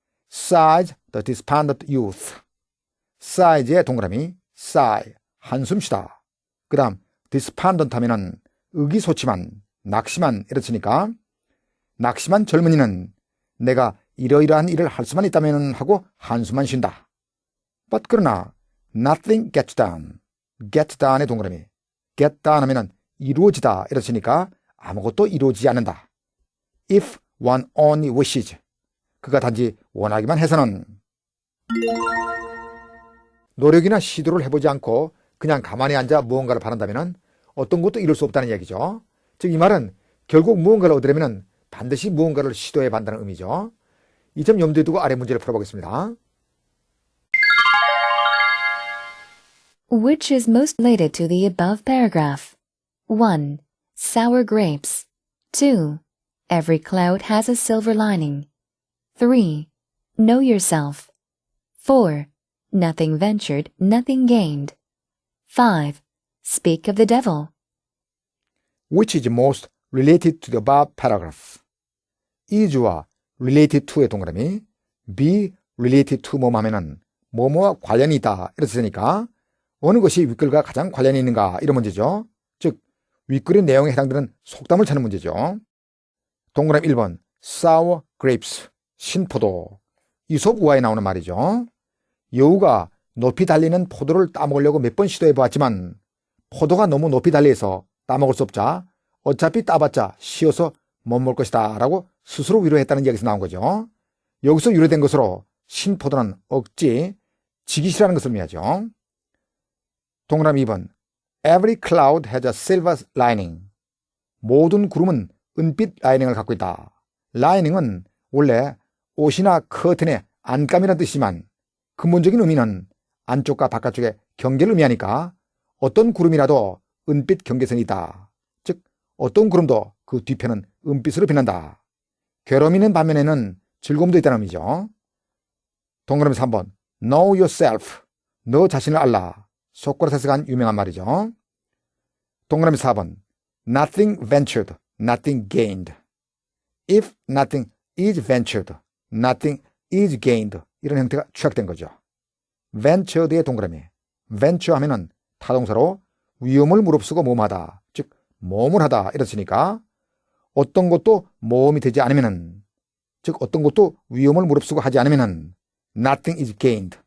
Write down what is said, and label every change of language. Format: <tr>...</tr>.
<en>Sighs the despondent youth. sighs의 동그라미 sigh,</en> <ko>한숨 쉬다. 그 다음 despondent 하면은 의기소침한, 낙심한 이렇으니까 낙심한 젊은이는 내가 이러이러한 일을 할 수만 있다면 하고 한숨만 쉰다.</ko> <en>But</en> <ko>그러나</ko> <en>nothing gets done.</en> <ko>get done의 동그라미 get done 하면은 이루어지다 이렇으니까 아무것도 이루어지지 않는다.</ko> <en>If one only wishes.</en> <ko>그가 단지 원하기만 해서는. 노력이나 시도를 해보지 않고 그냥 가만히 앉아 무언가를 바란다면 어떤 것도 이룰 수 없다는 얘기죠. 즉 이 말은 결국 무언가를 얻으려면 반드시 무언가를 시도해 반다는 의미죠. 이 점 염두에 두고 아래 문제를 풀어보겠습니다.</ko> <en>Which is most related to the above paragraph? 1. Sour grapes. 2. Every cloud has a silver lining. 3. Know yourself. 4. Nothing ventured, nothing gained. 5. Speak of the devil. Which is most related to the above paragraph?</en> <ko>is와 related to의 동그라미 be related to 뭐뭐 하면은 뭐뭐와 관련이 있다 이렇으니까 어느 것이 윗글과 가장 관련이 있는가 이런 문제죠. 즉 윗글의 내용에 해당되는 속담을 찾는 문제죠. 동그라미 1번 sour grapes, 신포도. 이솝 우화에 나오는 말이죠. 여우가 높이 달리는 포도를 따먹으려고 몇 번 시도해보았지만 포도가 너무 높이 달려서 따먹을 수 없자 어차피 따봤자 쉬어서 못 먹을 것이다 라고 스스로 위로했다는 이야기에서 나온 거죠. 여기서 유래된 것으로 신포도는 억지, 지기 싫어하는 것을 의미하죠. 동그라미 2번</ko> <en>Every cloud has a silver lining.</en> <ko>모든 구름은 은빛 라이닝을 갖고 있다. 라이닝은 원래 옷이나 커튼의 안감이라는 뜻이지만 근본적인 의미는 안쪽과 바깥쪽의 경계를 의미하니까 어떤 구름이라도 은빛 경계선이 있다. 즉 어떤 구름도 그 뒤편은 은빛으로 빛난다. 괴로움이 있는 반면에는 즐거움도 있다는 의미죠. 동그라미 3번</ko> <en>Know yourself.</en> <ko>너 자신을 알라. 소크라테스가 한 유명한 말이죠. 동그라미 4번</ko> <en>Nothing ventured, nothing gained. If nothing is ventured, nothing is gained.</en> <ko>이런 형태가 취약된 거죠. ventured의 동그라미. venture 하면은 타동사로 위험을 무릅쓰고 모험하다. 즉 모험을 하다 이렇으니까 어떤 것도 모험이 되지 않으면은 즉 어떤 것도 위험을 무릅쓰고 하지 않으면은</ko> <en>nothing is gained.</en>